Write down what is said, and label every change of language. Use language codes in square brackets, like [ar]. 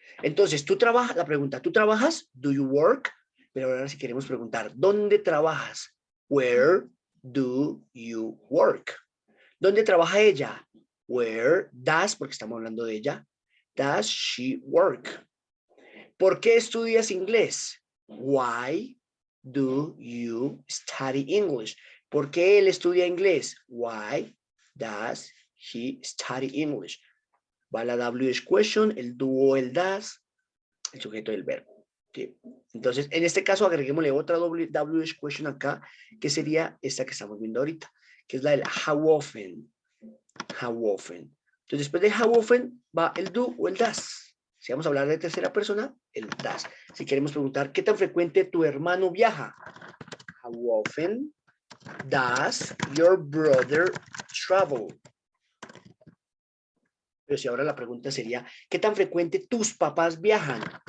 [es] Entonces, tú trabajas, la pregunta, ¿tú trabajas? [en] Do you work? [es] Pero ahora si queremos preguntar, ¿dónde trabajas? [en] Where do you work? [es] ¿Dónde trabaja ella? [en] Where does, [es] porque estamos hablando de ella, [en] does she work? [es] ¿Por qué estudias inglés? [en] Why do you study English? [es] ¿Por qué él estudia inglés? [en] Why does he study English? [es] Va la WH question, el do o el does, el sujeto del verbo. ¿Sí? Entonces, en este caso, agreguémosle otra WH question acá, que sería esta que estamos viendo ahorita, que es la del how often. How often. Entonces, después de how often va el do o el does. Si vamos a hablar de tercera persona, el does. Si queremos preguntar, ¿qué tan frecuente tu hermano viaja? [en] How often does your brother travel? [es] Pero si ahora la pregunta sería, ¿qué tan frecuente tus papás viajan?